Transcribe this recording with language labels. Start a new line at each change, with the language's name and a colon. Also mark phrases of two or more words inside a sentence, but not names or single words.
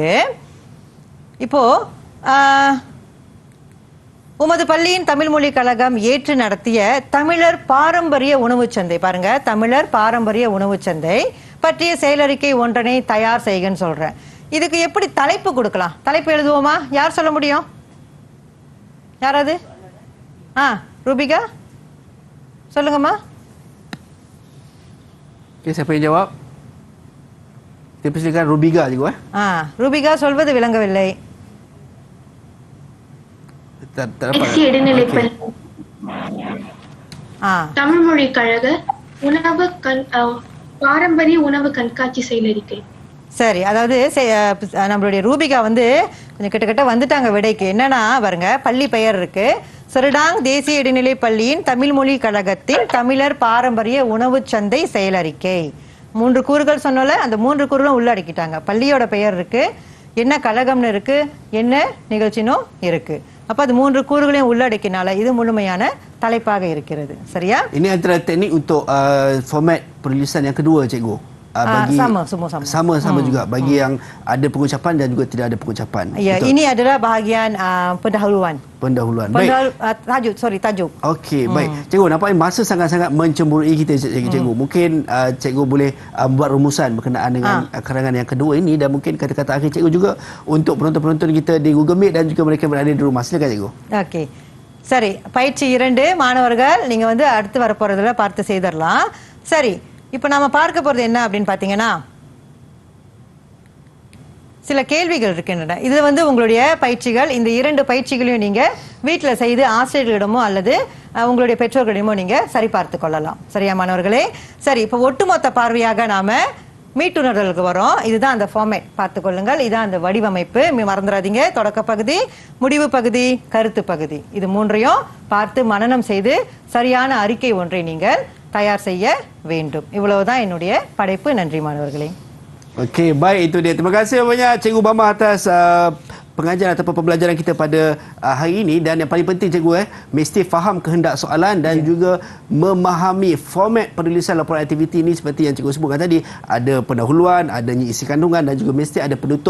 Tamil: இப்போ உமது பள்ளியின் தமிழ் மொழி கழகம் ஏற்று நடத்திய தமிழர் பாரம்பரிய உணவு சந்தை, பாருங்க, தமிழர் பாரம்பரிய உணவு சந்தை பற்றிய செயலறிக்கை ஒன்றனை தயார் செய்கன்னு சொல்றேன். இதுக்கு எப்படி தலைப்பு கொடுக்கலாம்? தலைப்பு எழுதுவோமா? யார் சொல்ல முடியும்? யாராவது? ரூபிகா சொல்லுங்கம்மா.
Malay: Siapa yang jawab? Kita persilakan Rubiga juga.
Tamil: ரூபிகா சொல்வது விளங்கவில்லை. இடைநிலைப்பள்ளி தமிழ் மொழி கழக உணவு பாரம்பரிய உணவு கண்காட்சி செயலறிக்கை. சரி, அதாவது நம்மளுடைய ரூபிகா கொஞ்சம் கிட்டத்தட்ட வந்துட்டாங்க விடைக்கு. என்னன்னா பாருங்க, பள்ளி பெயர் இருக்கு, செரடாங் தேசிய இடைநிலை பள்ளியின் தமிழ் மொழி கழகத்தின் தமிழர் பாரம்பரிய உணவு சந்தை செயலறிக்கை. 3 கூறுகள் சொன்னால அந்த 3 கூறுகளும் உள்ளடக்கிட்டாங்க. பள்ளியோட பெயர் இருக்கு, என்ன கழகம்னு இருக்கு, என்ன நிகழ்ச்சினும் இருக்கு. அப்ப அது 3 கூறுகளையும் உள்ளடக்கினால இது முழுமையான தலைப்பாக இருக்கிறது. சரியா?
Malay: Ini antara teknik untuk format penulisan yang kedua, cikgu. Bagi sama juga bagi yang ada pengucapan dan juga tidak ada pengucapan. Ya, ini adalah bahagian pendahuluan. Baik. Tajuk. Okey, baik. Cikgu, nampaknya masa sangat-sangat mencemburui kita, cikgu. Mungkin cikgu boleh buat rumusan berkenaan dengan karangan yang kedua ini dan mungkin kata-kata akhir cikgu juga untuk penonton-penonton kita di Google Meet dan juga mereka berada di rumah. Silakan, cikgu. Okey.
Tamil: சரி, பயிற்சி 2 மாணவர்கள் நீங்க அடுத்து வர போறதுல பார்த்து செய்தறலாம். சரி, இப்போ நாம பார்க்க போறது என்ன அப்படின்னு பாத்தீங்கன்னா, சில கேள்விகள் இருக்கின்றன. இது உங்களுடைய பயிற்சிகள். இந்த 2 பயிற்சிகளையும் நீங்க வீட்டுல செய்து ஆசிரியர்களிடமோ அல்லது உங்களுடைய பெற்றோர்களிடமோ நீங்க சரி பார்த்து கொள்ளலாம். சரியா மாணவர்களே? சரி, இப்போ ஒட்டுமொத்த பார்வையாக நாம மீட்டுணர்தலுக்கு வரோம். இதுதான் அந்த ஃபார்மேட், பார்த்து கொள்ளுங்கள். இதுதான் அந்த வடிவமைப்பு, மறந்துடாதீங்க. தொடக்க பகுதி, முடிவு பகுதி, கருத்து பகுதி, இது 3ஐயும் பார்த்து மனனம் செய்து சரியான அறிக்கை ஒன்றை நீங்கள் தயார் செய்ய வேண்டும். இவ்வளவுதான் என்னுடைய படைப்பு. நன்றி மாணவர்களே.
Malay: Okey, baik, itu dia. Terima kasih banyak Cikgu Bama atas pengajaran ataupun pembelajaran kita pada hari ini. Dan yang paling penting, cikgu, mesti faham kehendak soalan dan juga memahami format penulisan laporan aktiviti ini seperti yang cikgu sebutkan tadi. Ada pendahuluan, adanya isi kandungan dan juga mesti ada penutup.